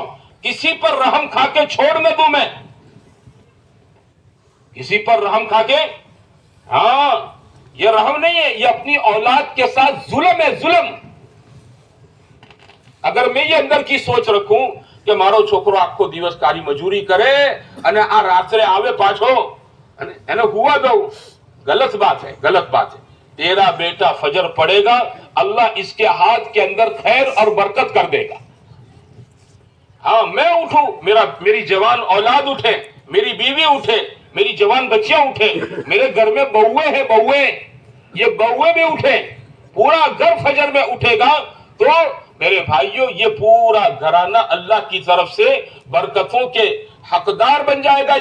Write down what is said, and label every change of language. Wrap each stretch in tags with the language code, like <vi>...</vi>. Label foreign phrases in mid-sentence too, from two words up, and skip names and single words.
<ur>کسی پر رحم کھا کے چھوڑ نہ دوں، میں کسی پر رحم کھا کے، ہاں یہ رحم نہیں ہے، یہ اپنی اولاد کے ساتھ ظلم ہے، ظلم. اگر میں یہ اندر کی سوچ رکھوں کہ</ur> <gu>મારો છોકરો આખો દિવસ કાળી મજૂરી કરે અને આ રાત્રે આવે પાછો અને એને હુવા દઉં،</gu> <ur>غلط بات ہے، غلط بات ہے. تیرا بیٹا فجر پڑے گا، اللہ اس کے ہاتھ کے اندر خیر اور برکت کر دے گا. ہاں میں اٹھوں، میری جوان اولاد اٹھے، میری بیوی اٹھے، میری جوان بچیاں اٹھے، میرے گھر میں بہویں ہیں، بہویں، یہ بہویں بھی اٹھے، پورا گھر فجر میں اٹھے گا، تو میرے بھائیوں یہ پورا گھرانہ اللہ کی طرف سے برکتوں کے حقدار بن جائے گا.</ur>